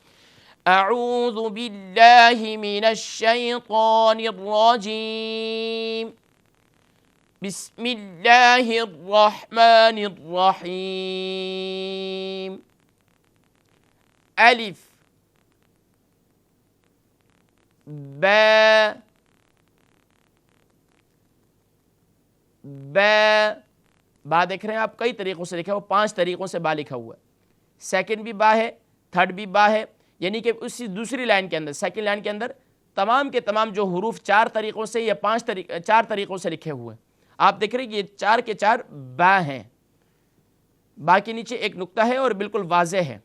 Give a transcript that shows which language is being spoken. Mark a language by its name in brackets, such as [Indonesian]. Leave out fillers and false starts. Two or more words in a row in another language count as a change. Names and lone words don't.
[Arabic] اعوذ باللہ من الشیطان الرجیم، بسم اللہ الرحمن الرحیم۔ [Urdu] الف با با دیکھ رہے ہیں آپ، کئی طریقوں سے لکھا ہوا، 5 طریقوں سے با لکھا ہوا ہے۔ سیکنڈ بھی با ہے، تھرڈ بھی با ہے، یعنی کہ اسی دوسری لائن کے اندر، [English] second line [Urdu] کے اندر تمام کے تمام جو حروف 4 طریقوں سے یا 4 طریقوں سے لکھے ہوئے ہیں۔ آپ دیکھ رہے ہیں یہ 4 کے 4 با ہیں، با کے نیچے ایک نقطہ ہے اور بالکل واضح ہے۔